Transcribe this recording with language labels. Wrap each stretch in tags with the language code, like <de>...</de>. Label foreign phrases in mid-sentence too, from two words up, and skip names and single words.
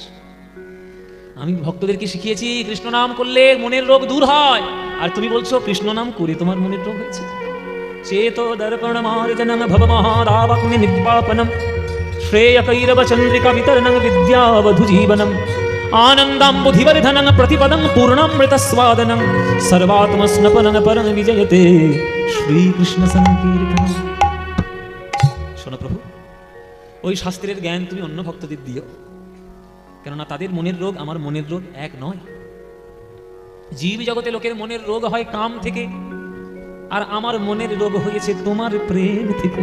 <bn>আমি ভক্তদেরকে শিখিয়েছি কৃষ্ণ নাম করলে মনের রোগ দূর হয়, আর তুমি বলছো কৃষ্ণ নাম করে তোমার মনের রোগ হয়েছে।</bn> <sa>চেতো দর্পণ মার্জনম ভব মহারাবগ্নি নিপাপনম শ্রেয়কৈরব চন্দ্রিকা বিতরণং বিদ্যাবধু জীবনম आनंदं बुद्धिवर्धनं प्रतिपदं पूर्णामृत स्वादनं सर्वात्मस्नपनं परं विजयते श्री कृष्ण संकीर्तनम।</sa> <bn>শোনো প্রভু, ওই শাস্ত্রের জ্ঞান তুমি অন্য ভক্তদের দিও, কেননা তাদের মনের রোগ আমার মনের রোগ এক নয়। জীব জগতে লোকের মনের রোগ হয় কাম থেকে, আর আমার মনের রোগ হয়েছে তোমার প্রেম থেকে।</bn>